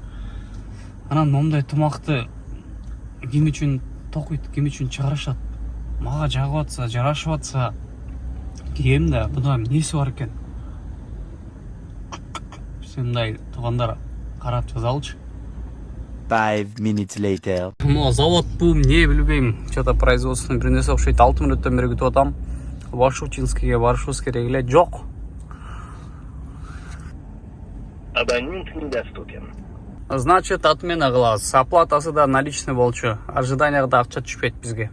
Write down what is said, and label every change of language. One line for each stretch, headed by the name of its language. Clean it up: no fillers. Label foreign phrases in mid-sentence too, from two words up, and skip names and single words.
Kyrgyz: Анан момундай тумакты ким үчүн токуйт, ким үчүн чыгарышат? Мага жагып атса, жарашып атса, кийем да, бунда эмнеси бар экен? Мындай туугандар карап жазалычы.
English: 5 minutes later.
Kyrgyz: Mo завод бул эмне билбейм.
Russian: Что-то производственный
Kyrgyz: бир нерсе окшойт. 6 мүнөттөн бери күтүп атам. Вашучинскиге барышыбыз керек эле. Жок.
Russian: Абонент недоступен. Значит, отмена
Kyrgyz: кылабыз. Оплатасы да наличный болчу. Ожиданияга да акча түшпөйт бизге.